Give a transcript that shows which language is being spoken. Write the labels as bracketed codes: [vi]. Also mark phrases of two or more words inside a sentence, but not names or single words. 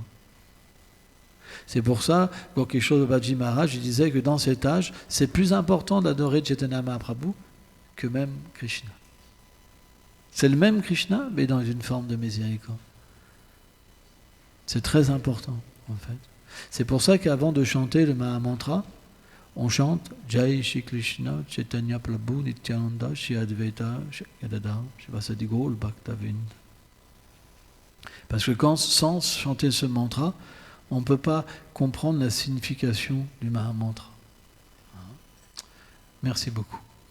[fr] C'est pour ça, Gokishore Babaji Maharaj, il disait que dans cet âge, c'est plus important d'adorer Chaitanya Mahaprabhu que même Krishna. C'est le même Krishna, mais dans une forme de miséricorde. C'est très important, en fait. C'est pour ça qu'avant de chanter le Mahamantra, on chante [sa] जय श्री कृष्ण चैतन्य प्रभु नित्यानन्द श्री अद्वैत गदाधर श्रीवासादि गौर भक्तवृन्द. [fr] Parce que sans chanter ce mantra, on ne peut pas comprendre la signification du Mahamantra. Merci beaucoup.